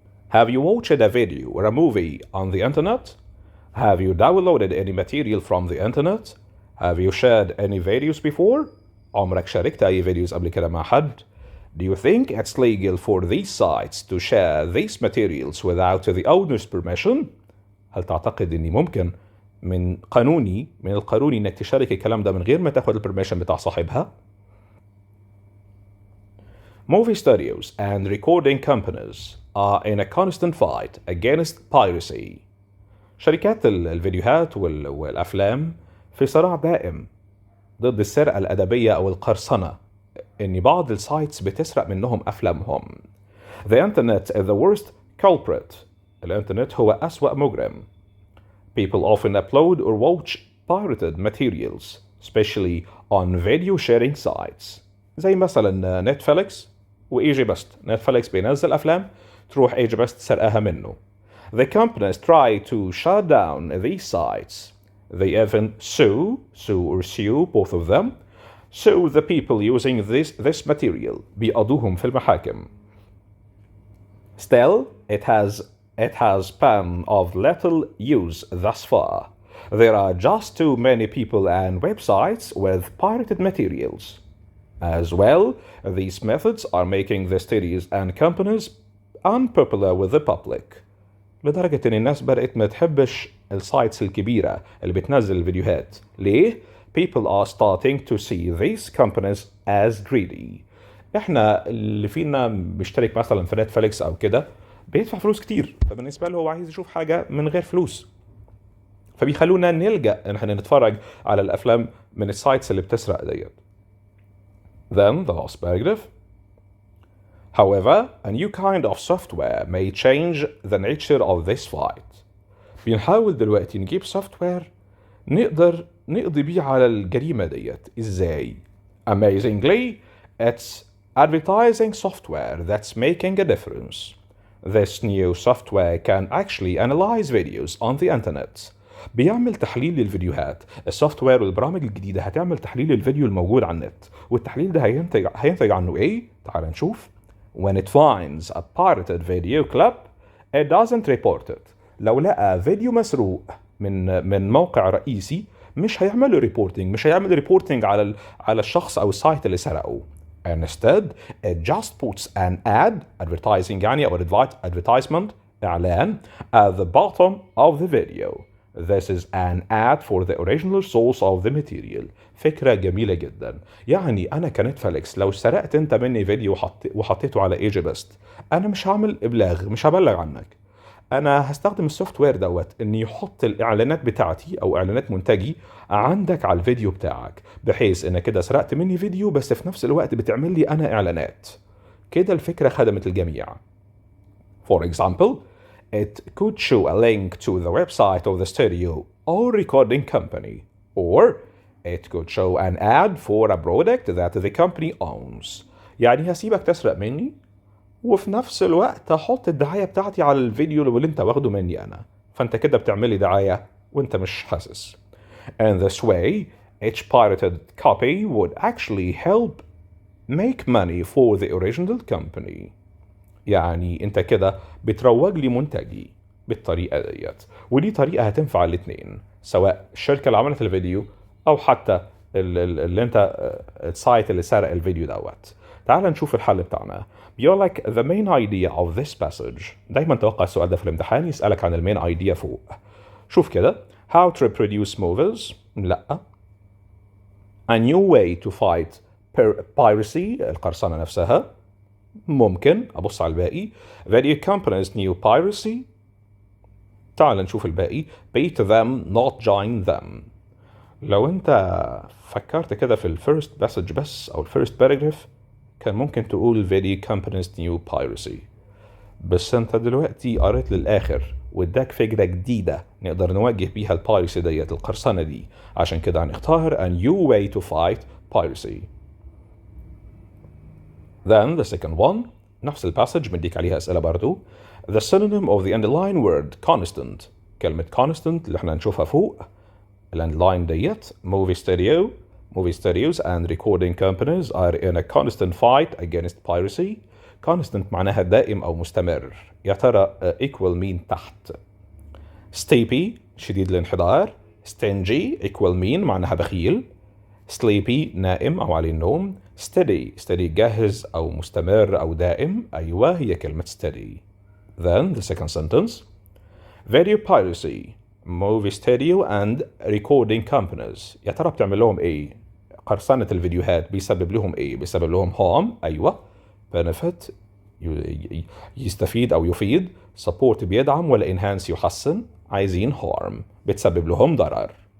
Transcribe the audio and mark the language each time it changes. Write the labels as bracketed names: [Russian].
[English] Have you watched a video or a movie on the internet? Have you downloaded any material from the internet? Have you shared any videos before? [Arabic] عمرك شاركت أي فيديوز قبل كده مع حد؟ [English] Do you think it's legal for these sites to share these materials without the owner's permission? [Arabic] هل تعتقد إني ممكن من القانوني إنك تشارك الكلام ده من غير ما تاخد البرميشن بتاع صاحبها؟ [English] Movie studios and recording companies are in a constant fight against piracy. [Arabic] شركات الفيديوهات والأفلام في صراع دائم ضد السرقة الأدبية أو القرصنة، إن بعض السايتس بتسرق منهم أفلامهم. [English] The internet is the worst culprit. [Arabic] الإنترنت هو أسوأ مجرم. [English] People often upload or watch pirated materials, especially on video sharing sites. [Arabic] زي مثلا نتفليكس وإيجيبست. نتفليكس بينزل أفلام تروح إيجيبست سرقها منه. [English] The companies try to shut down these sites. They even sue both of them, sue the people using this material. [Arabic] بيقضوهم في المحاكم. [English] Still, it has been of little use thus far. There are just too many people and websites with pirated materials. As well, these methods are making the studios and companies unpopular with the public. [Arabic] لدرجة إن الناس بدأت ما تحبش السايتس الكبيرة اللي بتنزل الفيديوهات. ليه؟ [English] People are starting to see these companies as greedy. [Arabic] إحنا اللي فينا بيشترك مثلا في نتفليكس أو كده بيدفع فلوس كتير، فبالنسبة له هو عايز يشوف حاجة من غير فلوس، فبيخلونا نلجأ إن احنا نتفرج على الأفلام من السايتس اللي بتسرق ديت. [English] Then the last paragraph. However, a new kind of software may change the nature of this fight. [Arabic] بنحاول دلوقتي نجيب سوفت وير نقدر نقضي بيه على الجريمة ديت. إزاي؟ [English] Amazingly, it's advertising software that's making a difference. This new software can actually analyze videos on the internet. [Arabic] بيعمل تحليل للفيديوهات. السوفت وير والبرامج الجديدة هتعمل تحليل للفيديو الموجود على النت، والتحليل ده هينتج عنه إيه؟ تعال نشوف. [English] When it finds a pirated video clip, it doesn't report it. [Arabic] لو لقى فيديو مسروق من موقع رئيسي مش هيعمل ريبورتنج على الشخص أو السايت اللي سرقه. [English] Instead, it just puts an advertising [Arabic] يعني أو [English] advertisement إعلان at the bottom of the video. This is an ad for the original source of the material. [Arabic] فكرة جميلة جدا. يعني أنا كنتفليكس لو سرقت أنت مني فيديو وحطيته على إيجيبست، أنا مش هعمل إبلاغ، مش هبلغ عنك. أنا هستخدم السوفت وير دوت إني يحط الإعلانات بتاعتي أو إعلانات منتجي عندك على الفيديو بتاعك، بحيث إن كده سرقت مني فيديو بس في نفس الوقت بتعمل لي أنا إعلانات. كده الفكرة خدمت الجميع. [English] For example, it could show a link to the website of the studio or recording company, or it could show an ad for a product that the company owns. [Arabic] يعني هسيبك تسرق مني وفي نفس الوقت هحط الدعاية بتاعتي على الفيديو اللي انت واخده مني انا، فانت كده بتعملي دعاية وانت مش حاسس. [English] And this way each pirated copy would actually help make money for the original company. [Arabic] يعني انت كده بتروج لي منتجي بالطريقة ديت، ودي طريقة هتنفع الاتنين، سواء الشركة اللي عملت الفيديو او حتى اللي انت السايت اللي سرق الفيديو دوت. تعال نشوف الحل بتاعنا. بيقول لك [English] the main idea of this passage. [Arabic] دايما توقع السؤال ده في الامتحان، يسألك عن المين ايديا فوق. شوف كده. [English] how to reproduce movies. [Arabic] لا. [English] a new way to fight piracy، [Arabic] القرصنة نفسها. ممكن أبص على الباقي. [English] video companies new piracy. [Arabic] تعال نشوف الباقي. [English] beat them not join them. [Arabic] لو أنت فكرت كده في الفيرست passage بس أو الفيرست paragraph كان ممكن تقول [English] video companies new piracy، [Arabic] بس أنت دلوقتي قريت للآخر واداك فكرة جديدة نقدر نواجه بيها البايرسي ديت، القرصنة دي، عشان كده هنختار [English] a new way to fight piracy. Then the second one [Arabic] نفس الباسج مديك عليها أسئلة برضو. [English] The synonym of the underlying word constant. [Arabic] كلمة constant اللي احنا هنشوفها فوق الأندلاين ديت. [English] movie studios and recording companies are in a constant fight against piracy. [Arabic] constant معناها دائم أو مستمر. يا ترى equal مين تحت؟ steepy شديد الانحدار. stingy equal مين معناها بخيل. sleepy نائم أو عليه النوم. steady جاهز أو مستمر أو دائم. أيوة هي كلمة steady. [English] Then the second sentence. video piracy, movie studio and recording companies. [Arabic] يا ترى بتعمل لهم ايه؟ قرصنة الفيديوهات بيسبب لهم ايه؟ بيسبب لهم harm. أيوة. benefit يستفيد أو يفيد. support بيدعم ولا enhance يحسن. عايزين harm بتسبب لهم ضرر.